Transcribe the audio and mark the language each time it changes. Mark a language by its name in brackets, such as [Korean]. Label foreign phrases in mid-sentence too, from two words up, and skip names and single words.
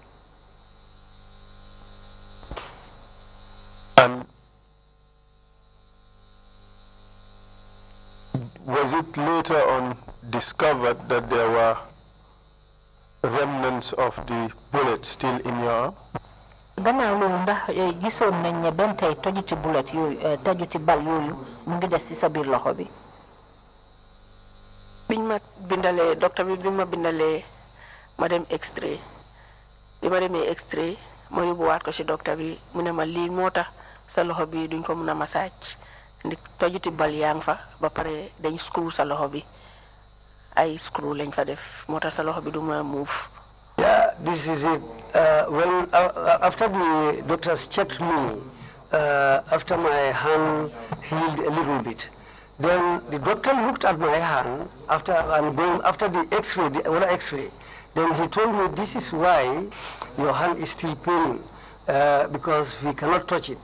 [English] And was it later on discovered that there were remnants of the bullet still in your arm? [Wolof] Gannaaw loolu ndax gisoon nañ ne benn tey tojuti bullet yooyu tojuti bal yooyu mu ngi des ci sa biir loxo bi. biñ ma bindalee docteur bi ma bindalee ma dem extrait bi ma demee extrait ma yóbbuwaat ko ci docteur bi mu ne ma lii moo tax sa loxo bi duñ ko mën a massage ndi tojuti bal yaa ngi fa ba pare dañ screw sa loxo bi ay screw lañ fa def moo tax sa loxo bi du ma move. [English] Yeah, this is it. After the doctors checked me, after my hand healed a little bit, then the doctor looked at my hand after the X-ray, the other X-ray. Then he told me, this is why your hand is still paining, because we cannot touch it.